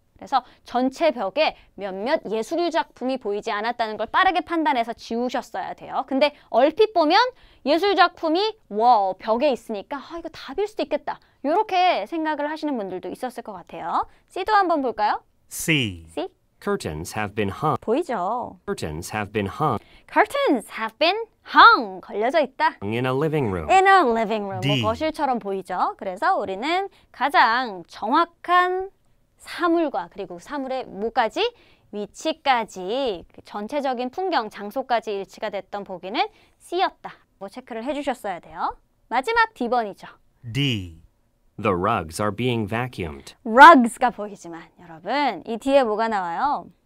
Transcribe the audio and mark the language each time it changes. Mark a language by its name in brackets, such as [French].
[Korean] 그래서 전체 벽에 몇몇 예술 작품이 보이지 않았다는 걸 빠르게 판단해서 지우셨어야 돼요. 근데 얼핏 보면 예술 작품이 wall, 벽에 있으니까 이거 답일 수도 있겠다. 이렇게 생각을 하시는 분들도 있었을 것 같아요. C도 한번 볼까요? [English] C. C? Curtains have been hung. [Korean] 보이죠? [English] Curtains have been hung Curtains have been hung. [Korean] 걸려져 있다. [English] in a living room. In a living room. D. [Korean] 뭐 거실처럼 보이죠? 그래서 우리는 가장 정확한 사물과 그리고 사물의 뭐까지? 위치까지 전체적인 풍경, 장소까지 일치가 됐던 보기는 C였다. 뭐 체크를 해주셨어야 돼요. 마지막 D번이죠. [English] D. The rugs are being vacuumed. [Korean] rugs가 보이지만 여러분 이 뒤에 뭐가 나와요?